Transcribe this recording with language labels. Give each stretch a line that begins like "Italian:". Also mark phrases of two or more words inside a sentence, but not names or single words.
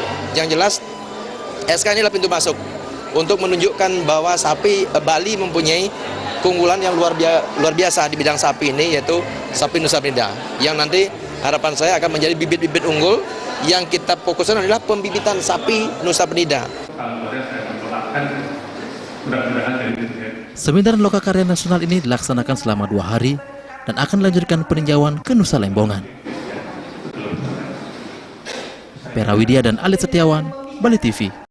Indonesian: Yang jelas SK ini adalah pintu masuk untuk menunjukkan bahwa sapi Bali mempunyai keunggulan yang luar biasa di bidang sapi ini, yaitu sapi Nusa Penida, yang nanti harapan saya akan menjadi bibit-bibit unggul yang kita fokuskan adalah pembibitan sapi Nusa Penida. Seminar dan lokakarya nasional ini dilaksanakan selama 2 hari dan akan dilanjutkan peninjauan ke Nusa Lembongan. Pera Widya dan Alit Setiawan, Bali TV.